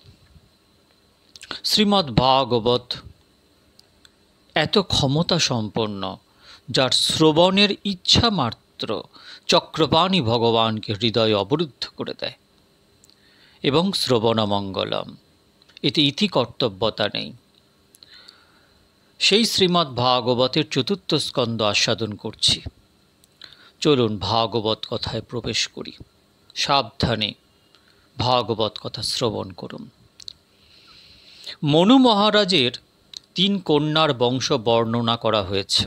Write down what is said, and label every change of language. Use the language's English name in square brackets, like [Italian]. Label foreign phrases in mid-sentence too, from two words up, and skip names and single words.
[Bangla] শ্রীমদ্ভাগবত এত ক্ষমতা সম্পন্ন যার শ্রবণের ইচ্ছা মাত্র চক্রপাণি ভগবান কে হৃদয় অবরুদ্ধ করে দেয় এবং শ্রবণ মঙ্গলম এতে ইতি কর্তব্যতা নেই। সেই শ্রীমদ্ভাগবতের চতুর্থ স্কন্ধ আস্বাদন করছি। চলুন ভাগবত কথায় প্রবেশ করি। সাবধানে ভাগবত কথা শ্রবণ করুন। মনু মহারাজের 3 কন্যার বংশ বর্ণনা করা হয়েছে।